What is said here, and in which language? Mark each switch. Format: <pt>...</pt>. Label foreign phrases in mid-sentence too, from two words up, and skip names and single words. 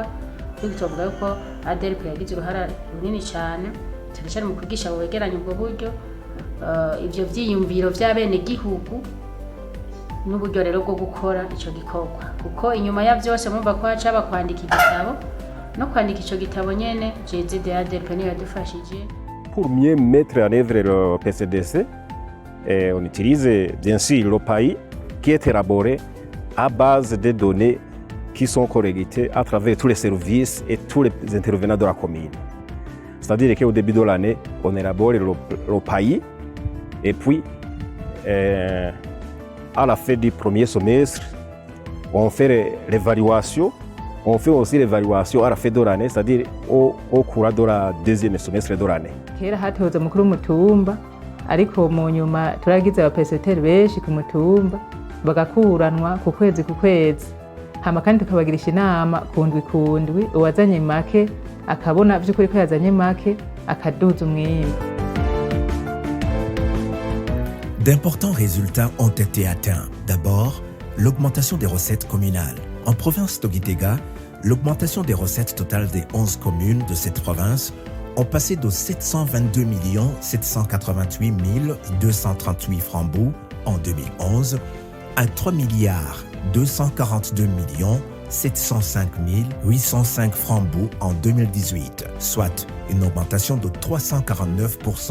<rn>Tuvuga yuko ADLP yagize uruhara runini cyane cyane mu kwigisha abo begeranya ubwo buryo, ivyo vyiyumviro vy'abene gihugu n'uburyo rero bwo gukora ico gikorwa, kuko inyuma ya vyose mumva ko hacaba kwandika igitabo no kwandika ico gitabo nyene JZDADL niyo yadufashije.</rn> <fr>Pour mieux mettre en œuvre le PCDC, on utilise bien sûr le pays qui est élaboré à base de données qui sont collectées à travers tous les services et tous les intervenants de la commune. C'est-à-dire qu'au début de l'année, on élabore le pays et puis à la fin du premier semestre, on fait l'évaluation. On fait aussi l'évaluation à la fin de l'année, c'est-à-dire au cours de la deuxième semestre de l'année.</fr> <rn>Kera hatoza mukuru mutumba, ariko mu nyuma turagize abapeseteri benshi ku mutumba bagakuranwa ku kwezi hama kandi tukabagirisha inama kundwi uwazanye make akabona vy'ukuri ko yazanye make akaduza umwimbu.</rn> <fr>D'importants résultats ont été atteints. D'abord, l'augmentation des recettes communales. En province de Gitega, l'augmentation des recettes totales des 11 communes de cette province ont passé de 722 788 238 francs en 2011 à 3 242 705 805 francs bout en 2018, soit une augmentation de 349%.</fr>